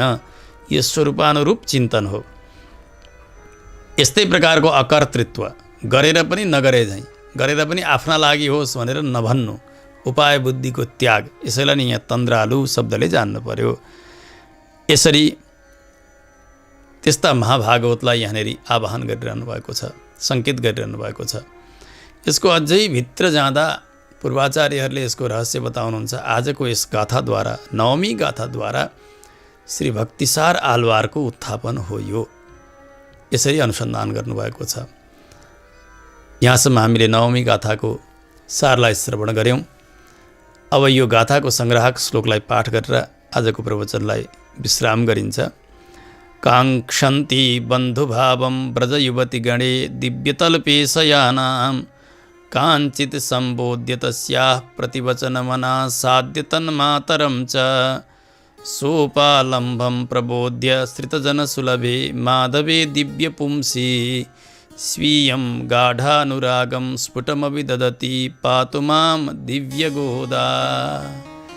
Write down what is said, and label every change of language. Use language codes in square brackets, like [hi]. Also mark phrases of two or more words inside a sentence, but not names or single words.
[ne] यो स्वरूपानुरूप चिन्तन हो। यस्तै प्रकारको अकर्तृत्व, गरेर पनि नगरे झैँ, गरेर पनि आफ्ना लागि होस् भनेर नभन्नु, उपाय बुद्धिको त्याग, यसैलाई नै यहाँ तन्द्रालु शब्दले जान्नु पर्यो। यसरी त्यस्ता महाभागवतलाई यहाँनिर आवाहन गरिरहनु भएको छ, सङ्केत गरिरहनु भएको छ। यसको अझै भित्र जाँदा पूर्वाचार्यहरूले यसको रहस्य बताउनुहुन्छ। आजको यस गाथाद्वारा, नवमी गाथाद्वारा श्री भक्तिसार आलवारको उत्थापन हो। यो यसरी अनुसन्धान गर्नुभएको छ। यहाँसम्म हामीले नवमी गाथाको सारलाई श्रवण गऱ्यौँ। अब यो गाथाको सङ्ग्राहक श्लोकलाई पाठ गरेर आजको प्रवचनलाई विश्राम गरिन्छ। [sa] काङ्क्षन्ति बन्धुभावं व्रजयुवतिगणे दिव्यतल्पेशयानां काञ्चित् सम्बोध्य तस्याः प्रतिवचनमना साध्य तन्मातरं च सोपालम्बं प्रबोध्य श्रितजनसुलभे माधवे दिव्यपुंसि स्वीयं गाढानुरागं स्फुटमभिदधति पातु मां दिव्यगोदा।